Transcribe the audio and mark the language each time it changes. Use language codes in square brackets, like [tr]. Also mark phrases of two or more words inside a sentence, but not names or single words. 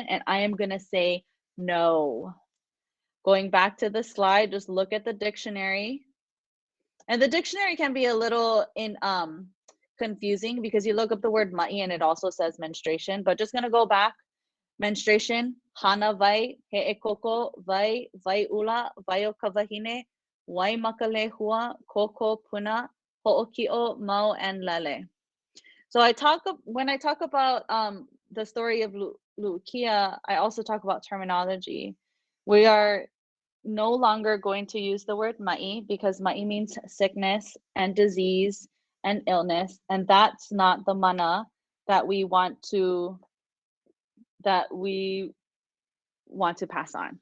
[en] And I am gonna say no. Going back to the slide, just look at the dictionary. And the dictionary can be a little confusing because you look up the word ma'i and it also says menstruation, but just gonna go back. [haw] Menstruation, hana vai, he'ekoko vai, vai ula, vai o kawahine, Waimakalehua, koko puna, ho'oki'o, mau, [en] and lele. So when I talk about the story of Lu'ukia, I also talk about terminology. We are no longer going to use the word ma'i because ma'i means sickness and disease and illness, and that's not the mana that we want to pass on.